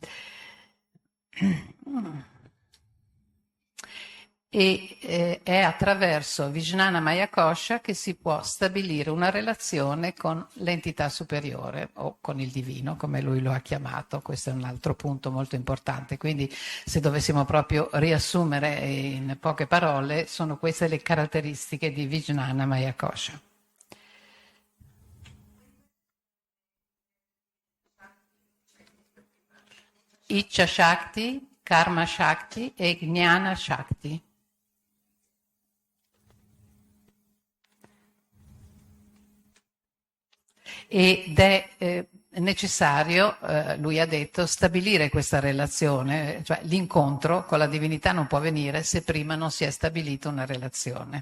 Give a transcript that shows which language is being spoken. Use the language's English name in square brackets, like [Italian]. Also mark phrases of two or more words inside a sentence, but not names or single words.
[Italian] E è attraverso Vijnanamaya-kosha che si può stabilire una relazione con l'entità superiore o con il divino, come lui lo ha chiamato. Questo è un altro punto molto importante. Quindi, se dovessimo proprio riassumere in poche parole, sono queste le caratteristiche di Vijnanamaya-kosha. [Sanskrit] Icha Shakti, Karma Shakti e Jnana Shakti. [Italian] Ed è necessario, lui ha detto, stabilire questa relazione, cioè l'incontro con la divinità non può avvenire se prima non si è stabilita una relazione.